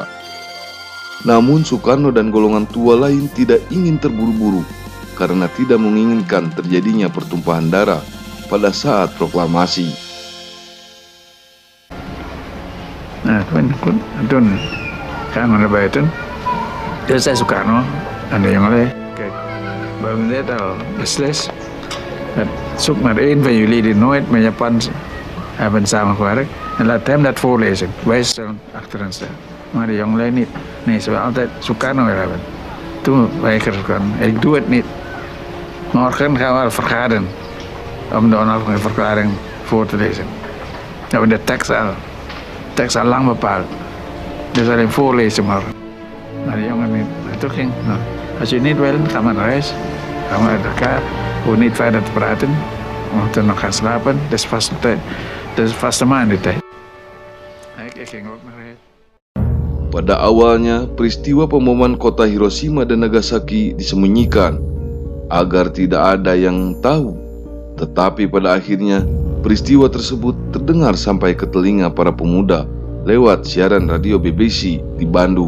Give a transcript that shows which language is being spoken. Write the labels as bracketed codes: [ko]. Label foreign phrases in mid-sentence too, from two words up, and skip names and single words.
[id] Namun Soekarno dan golongan tua lain tidak ingin terburu-buru karena tidak menginginkan terjadinya pertumpahan darah pada saat proklamasi. Nah, Tun kan mana baik Tun? Dia saya Soekarno, ada yang lain. Baru dia tahu, restless. [nl] Zoek maar één van jullie die nooit met Japan hebben samengewerkt. En laat hem dat voorlezen. Wij zullen achterin staan. Maar de jongelui niet. Nee, ze willen altijd Soekarno weer hebben. Toen weigerde Soekarno. Ik doe het niet. Morgen gaan we vergaderen. Om de onafhankelijke verklaring voor te lezen. We hebben de tekst al lang bepaald. Dus alleen voorlezen morgen. Maar de jongen niet. En toen ging, nou, als je het niet wil, ga maar naar huis. Ga maar uit elkaar. Hoef niet verder te praten. Want dan nog gaan slapen. Dat is vaste tijd. Dat is vaste maandentijd. Ik ging ook naar huis. [id] Pada awalnya, peristiwa pemboman kota Hiroshima dan Nagasaki disembunyikan agar tidak ada yang tahu. Tetapi pada akhirnya, peristiwa tersebut terdengar sampai ke telinga para pemuda lewat siaran radio BBC di Bandung.